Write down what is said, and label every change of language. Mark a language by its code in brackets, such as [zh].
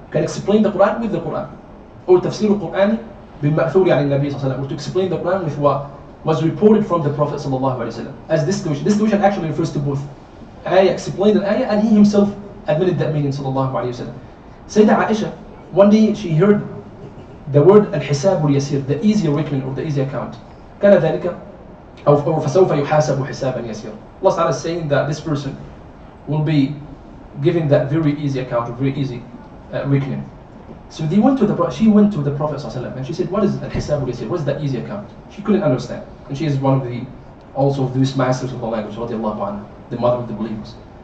[en] You can explain the Qur'an with the Qur'an. Or tafsir al-Qur'ani bil-ma'thuri an al-Nabi sallallahu alayhi wa sallam. Or to explain the Qur'an with what was reported from the Prophet sallallahu alayhi wa sallam. As this situation. This situation actually refers to both. Ayah explained the ayah and he himself admitted that meaning sallallahu alayhi wa sallam. Sayyidah Aisha, one day she heard the word al-hisab al-yasir, the easy reckoning or the easy account. [ar] كان ذلك أو فسوف يحاسب حسابا يسيرا. [en] Allah Ta'ala is saying that this person will be given that very easy account, or very easy reckoning. So she went to the Prophet ﷺ and she said, what is al-hisab al-yasir? What is that easy account? She couldn't understand. And she is one of the also of these masters of the language, radiallahu anha, the mother of the believers.